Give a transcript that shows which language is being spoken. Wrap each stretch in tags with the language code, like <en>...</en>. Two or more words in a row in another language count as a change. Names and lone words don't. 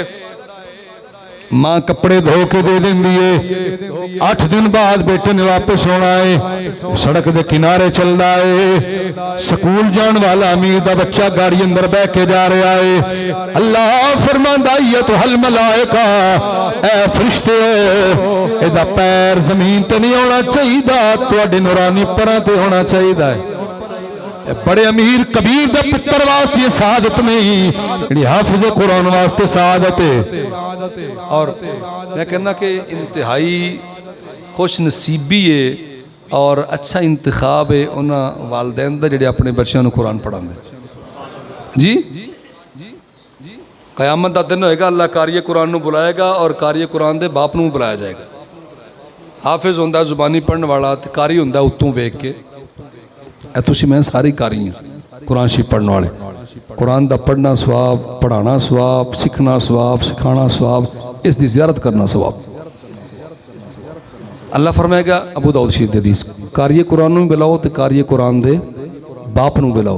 <pa>ماں کپڑے دھو کے دے دیں دیئے، 8 دن بعد بیٹے نے واپس ہونا ہے، سڑک دے کنارے چل رہا ہے، سکول جان والا امیر دا بچہ گاڑی اندر بے کے جا رہا ہے، اللہ فرماندا ایتھل ملائکہ، اے فرشتے اے دا پیر زمین تے نہیں ہونا چاہیے، تواڈے نورانی پراں تے ہونا چاہیے۔ بڑے امیر کبیر دے پتر واسطے سعادت نہیں، جڑی حافظ قرآن واسطے سعادت ہے۔ اور میں کہنا کہ</pa> <ur>انتہائی خوش نصیبی ہے اور اچھا انتخاب ہے</ur> <pa>انہاں والدین دا جڑے اپنے بچیاں نو قرآن پڑھاندے۔ جی قیامت دا دن ہوئے گا، اللہ قاری قرآن نو بلائے گا اور قاری قرآن دے باپ نو بلایا جائے گا۔ حافظ ہوندہ زبانی پڑھن والا، قاری ہوندہ اتوں ویکھ کے، اے تسی میں ساری قاری ہیں قرآن شریف پڑھنے والے، قرآن دا پڑھنا ثواب، پڑھانا ثواب، سکھنا ثواب، سکھانا ثواب، اس دی زیارت کرنا ثواب۔ اللہ فرمائے گا ابو داؤد شریف دی حدیث، قاری قرآن نو بلاؤ تے قاری قرآن دے باپ نو بلاؤ۔</pa>